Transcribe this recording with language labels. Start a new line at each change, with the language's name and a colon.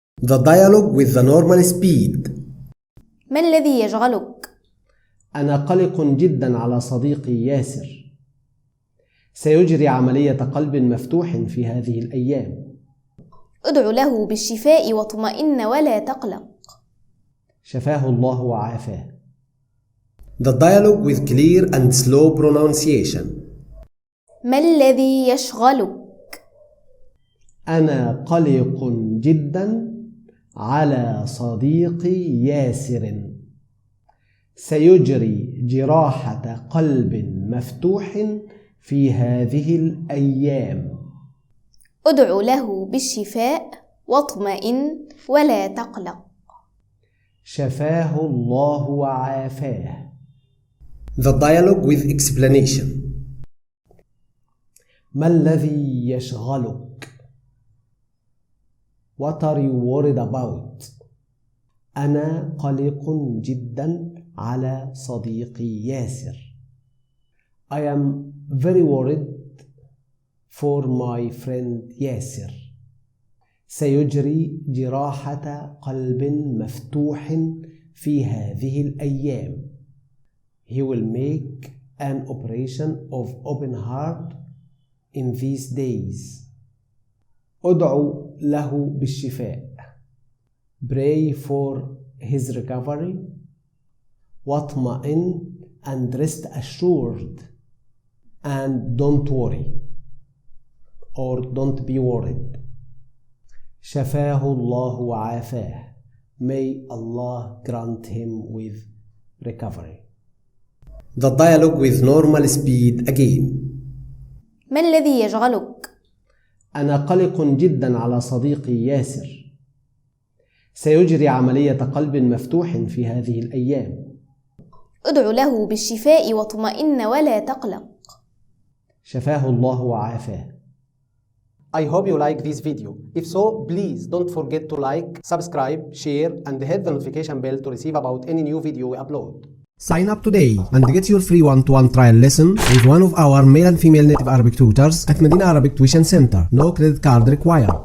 English: The dialogue with the normal speed.
Arabic: ما الذي يشغلك؟ أنا قلق جدا على صديقي ياسر. سيجري عملية قلب مفتوح في هذه الأيام. ادع له بالشفاء واطمئن ولا تقلق. شفاه الله وعافاه.
English: The dialogue with clear and slow pronunciation.
Arabic: ما الذي يشغلك؟ أنا قلق جدا على صديقي ياسر. سيجري جراحة قلب مفتوح في هذه الأيام. ادع له بالشفاء واطمئن ولا تقلق. شفاه الله وعافاه.
English: The dialogue with explanation.
Arabic: ما الذي يشغلك؟
English: What are you worried about?
Arabic: أنا قلق جدا على صديقي ياسر.
English: I am very worried for my friend Yasser.
Arabic: سيجري جراحة قلب مفتوح في هذه الأيام.
English: He will make an operation of open heart in these days.
Arabic: ادعو له بالشفاء.
English: Pray for his recovery. واطمئن and rest assured and don't worry or don't be worried.
Arabic: شفاه الله وعافاه.
English: May Allah grant him with recovery. The dialogue with normal speed again.
Arabic: ما الذي يشغلك؟ أنا قلق جدا على صديقي ياسر. سيجري عملية قلب مفتوح في هذه الأيام. ادع له بالشفاء واطمئن ولا تقلق. شفاه الله وعافاه.
English: I hope you like this video. If so, please don't forget to like, subscribe, share, and hit the notification bell to receive about any new video we upload. Sign up today and get your free one-to-one trial lesson with one of our male and female native Arabic tutors at Medina Arabic Tuition Center. No credit card required.